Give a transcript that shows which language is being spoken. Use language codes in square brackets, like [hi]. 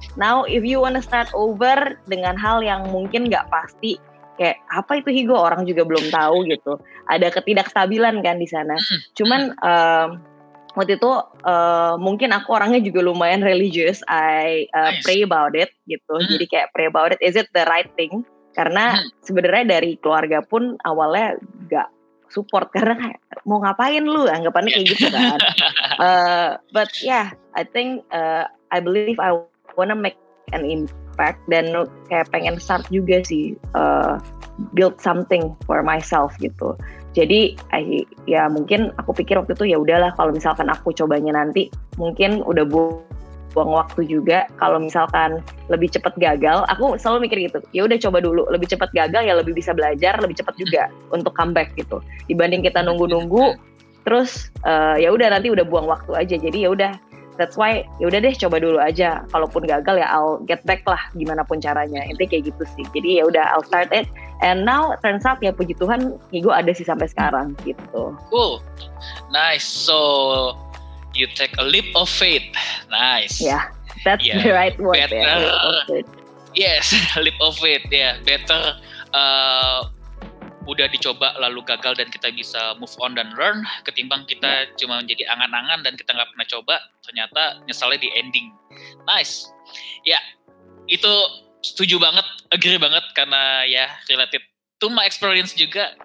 [en] Now if you wanna start over [id] dengan hal yang mungkin nggak pasti, kayak apa itu Higo, orang juga belum tahu gitu. Ada ketidakstabilan kan di sana. Cuman waktu itu mungkin aku orangnya juga lumayan religious. [en] I pray about it gitu. [id] Jadi kayak [en] pray about it, is it the right thing? [id] Karena sebenarnya dari keluarga pun awalnya nggak support, karena kayak mau ngapain lu, anggapannya kayak gitu kan. [en] But yeah, I think I believe I wanna make an impact, [id] dan kayak pengen start juga sih [en] build something for myself gitu. [id] Jadi ya mungkin aku pikir waktu itu ya udahlah, kalau misalkan aku cobanya nanti mungkin udah buang waktu juga. Kalau misalkan lebih cepat gagal, aku selalu mikir gitu, ya udah coba dulu, lebih cepat gagal ya lebih bisa belajar, lebih cepat juga untuk comeback gitu, dibanding kita nunggu terus ya udah nanti udah buang waktu aja. Jadi ya udah, [en] that's why [id] ya udah deh coba dulu aja, kalaupun gagal ya [en] I'll get back [id] lah gimana pun caranya, intinya kayak gitu sih. Jadi ya udah, [en] I'll start it, and now turns out [id] ya puji Tuhan Higo ada sih sampai sekarang gitu. [en] Cool, nice. So you take a leap of faith. Nice. Yeah, that's the right word. Better, ya, leap of faith. Yes, leap of faith ya. [id] Better udah dicoba lalu gagal dan kita bisa move on dan learn, ketimbang kita cuma menjadi angan-angan dan kita nggak pernah coba, ternyata nyesalnya di ending. Nice. Ya, itu setuju banget, agree banget, karena ya [en] related to my experience [id] juga.